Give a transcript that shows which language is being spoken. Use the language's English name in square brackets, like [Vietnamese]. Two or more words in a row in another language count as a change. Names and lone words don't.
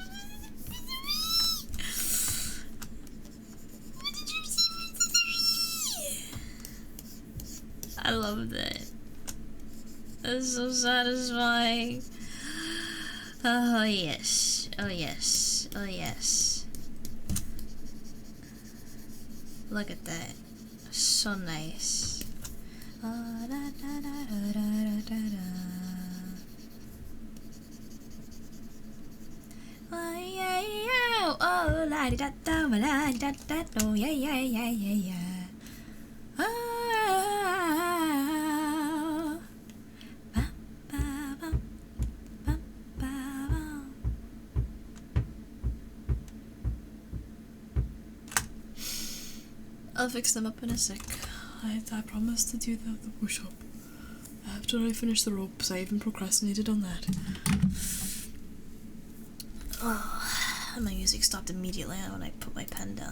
[English] I love that. That's so satisfying. Oh yes, oh yes, oh yes. Look at that. So nice. Oh, da, da, da, da, da, da, da. Oh, yeah, yeah. Oh, la di da da, la di da da. Oh, yeah, yeah, yeah, yeah, yeah. Oh. Ba, ba, ba, ba, ba, ba. I'll fix them up in a sec. I promised to do the push-up after I finish the ropes. I even procrastinated on that. Oh, my music stopped immediately when I put my pen down.